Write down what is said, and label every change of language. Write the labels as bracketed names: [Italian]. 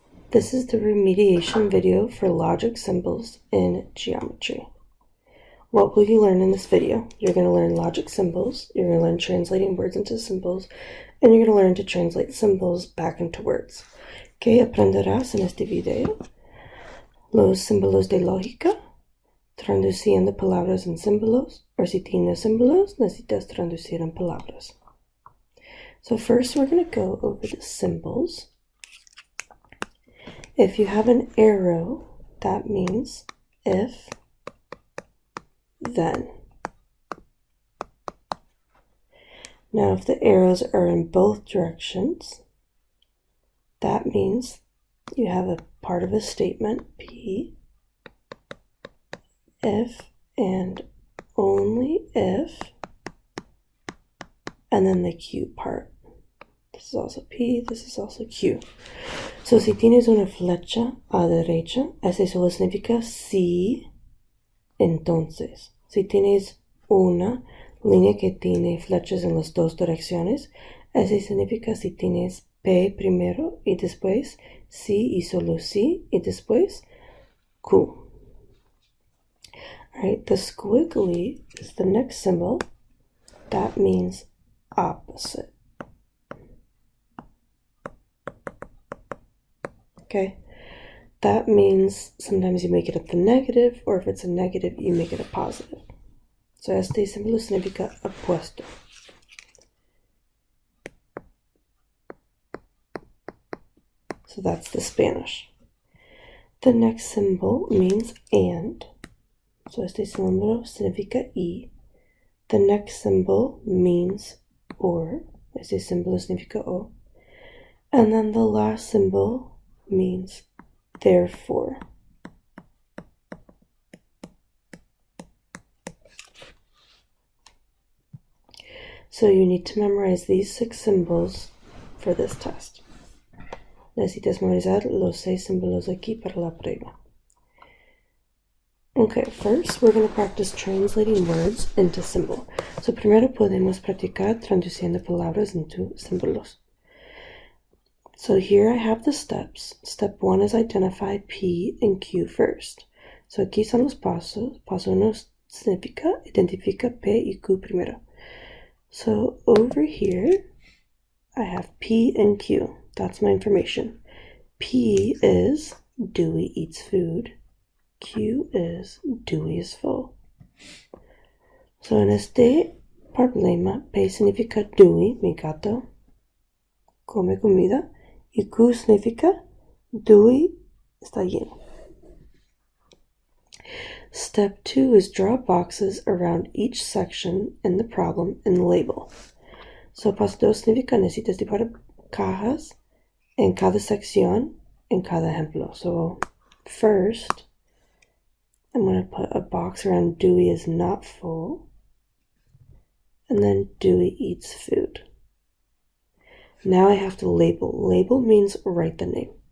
[English] This is the remediation video for logic symbols in geometry. What will you learn in this video? You're going to learn logic symbols, you're going to learn translating words into symbols, and you're going to learn to translate symbols back into words. [Spanish] ¿Qué aprenderás en este video? Los símbolos de lógica, traduciendo palabras en símbolos, o si tienes símbolos, necesitas traducir en palabras. [English] So first we're going to go over the symbols. If you have an arrow, that means if, then. Now, if the arrows are in both directions, that means you have a part of a statement, P, if and only if, and then the Q part. This is also P, this is also Q. [Spanish] So, si tienes una flecha a la derecha, eso solo significa sí, entonces. Si tienes una línea que tiene flechas en las dos direcciones, eso significa si tienes P primero y después sí y solo sí y después Q. [English] Alright, the squiggly is the next symbol. That means opposite. Okay, that means sometimes you make it a negative, or if it's a negative, you make it a positive. [Spanish] So este símbolo significa opuesto. [English] So that's the Spanish. The next symbol means and. So [Spanish] este símbolo significa y. [English] The next symbol means or. [Spanish] Este símbolo significa o. [English] And then the last symbol means therefore. So you need to memorize these 6 symbols for this test. [Spanish] Necesitas memorizar los 6 símbolos aquí para la prueba. [English] Okay, first we're going to practice translating words into symbol. [Spanish] So primero podemos practicar traduciendo palabras into símbolos. [English] So here I have the steps. Step 1 is identify P and Q first. [Spanish] So aquí son los pasos. Paso 1 significa identifica P y Q primero. [English] So over here, I have P and Q. That's my information. P is Dewey eats food. Q is Dewey is full. [Spanish] So en este problema, P significa Dewey, mi gato, come comida. Y Q significa Dewey está lleno. [English] Step 2 is draw boxes around each section in the problem and label. [Spanish] So paso 2 significa necesitas dibujar cajas en cada sección, en cada ejemplo. [English] So first, I'm going to put a box around Dewey is not full, and then Dewey eats food. Now I have to label. Label means write the name.